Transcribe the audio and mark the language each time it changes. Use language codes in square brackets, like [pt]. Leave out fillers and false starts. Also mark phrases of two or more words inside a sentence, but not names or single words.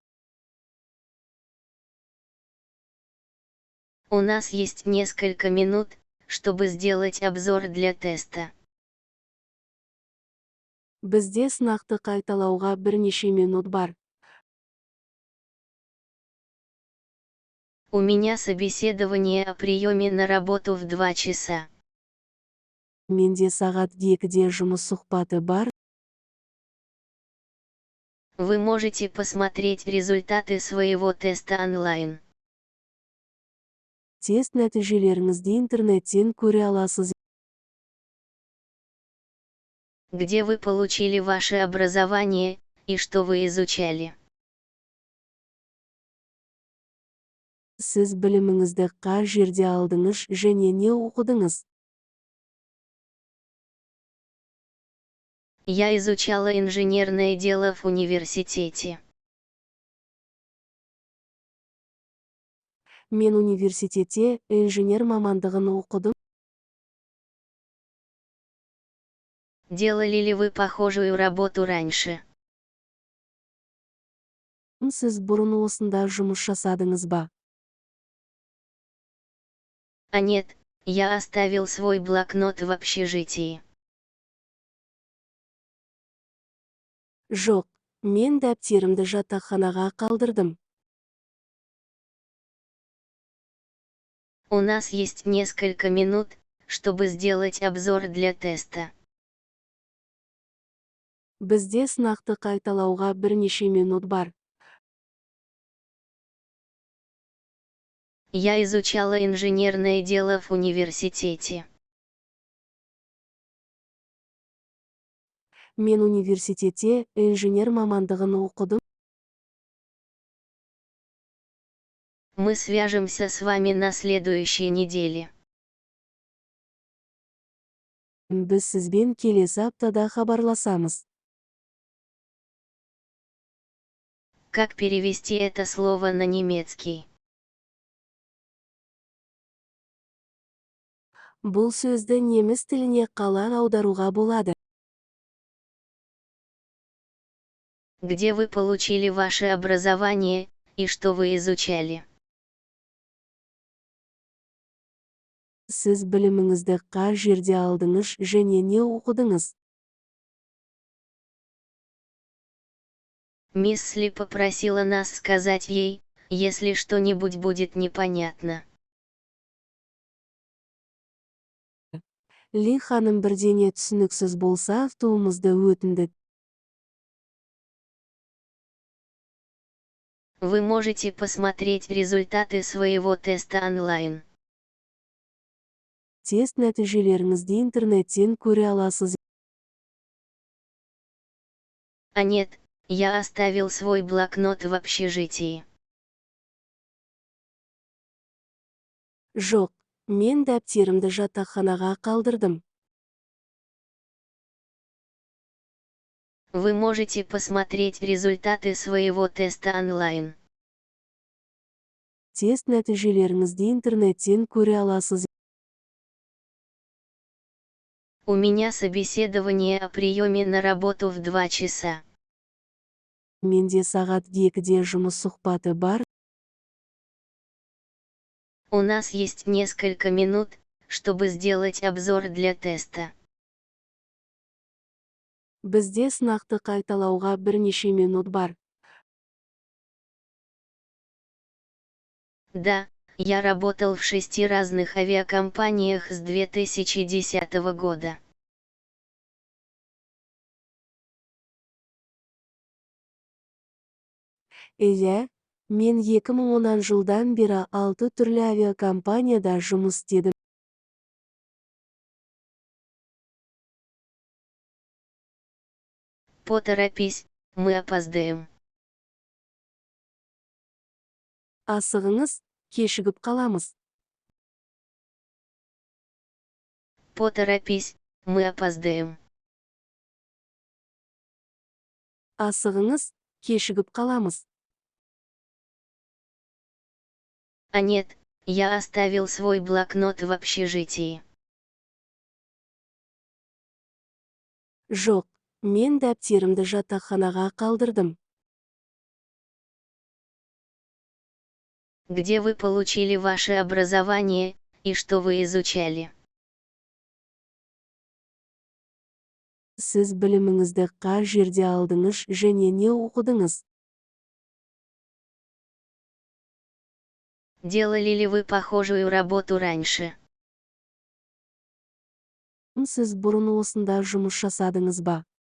[ru] У нас есть несколько минут, чтобы сделать обзор для теста. [kk] Бізде сынақты қайталауға бірнеше минут бар. [ru] У меня собеседование о приеме на работу в 2 часа. [kk] Менде сағат 2-де жұмыс сұхбаты бар. [ru] Вы можете посмотреть результаты своего теста онлайн. [kk] Тест нәтижелеріңізді интернеттен көре аласыз. [ru] Где вы получили ваше образование, и что вы изучали? [kk] Сіз біліміңізді қай жерде алдыңыз және не оқыдыңыз? [ru] Я изучала инженерное дело в университете. [kk] Мен университетте инженер мамандығын оқыдым. [ru] Делали ли вы похожую работу раньше? [kk] Сіз бұрын осында жұмыс жасадыңыз ба? [ru] А нет, я оставил свой блокнот в общежитии. [kk] Жоқ, мен дәптерімді жатақханаға қалдырдым. [ru] У нас есть несколько минут, чтобы сделать обзор для теста. [kk] Бізде сынақты қайталауға бірнеше минут бар. [ru] Я изучала инженерное дело в университете. [kk] Мен университетте инженер мамандығын оқыдым. [ru] Мы свяжемся с вами на следующей неделе. [kk] Біз сізбен келесі аптада хабарласамыз. [ru] Как перевести это слово на немецкий? [kk] Бұл сөзді неміс тіліне қалай аударуға болады? [ru] Где вы получили ваше образование, и что вы изучали? [kk] Сіз біліміңізді қай жерде алдыңыз және не оқыдыңыз? [ru] Мисс Ли попросила нас сказать ей, если что-нибудь будет непонятно. [kk] Ли ханым бірдеңе түсініксіз болса айтуымызды өтінді. [ru] Вы можете посмотреть результаты своего теста онлайн. [kk] Тест нәтижелеріңізді интернеттен көре аласыз. [ru] А нет, я оставил свой блокнот в общежитии. [kk] Жоқ, мен дәптерімді жатақханаға қалдырдым. [ru] Вы можете посмотреть результаты своего теста онлайн. [kk] Тест нәтижелеріңізді интернеттен көре аласыз. [ru] У меня собеседование о приеме на работу в 2 часа. [kk] Менде сағат 2-де жұмыс сұхбаты бар. [ru] У нас есть несколько минут, чтобы сделать обзор для теста. [kk] Бізде сынақты қайталауға бірнеше минут бар. [ru] Да, я работал в 6 разных авиакомпаниях с 2010 года. [kk] Иә, мен 2010 жылдан бері 6 түрлі авиакомпанияда жұмыс істедім. [ru] Поторопись, мы опоздаем. [kk] Асығыңыз, кешігіп қаламыз. [ru] Поторопись, мы опоздаем. [kk] Асығыңыз, кешігіп қаламыз. [ru] А нет, я оставил свой блокнот в общежитии. [kk] Жоқ, мен дәптерімді жатақханаға қалдырдым. [ru] Где вы получили ваше образование, и что вы изучали? [kk] Сіз біліміңізді қай жерде алдыңыз және не оқыдыңыз? [ru] Делали ли вы похожую работу раньше? [kk] Сіз бұрын осында жұмыс жасадыңыз ба?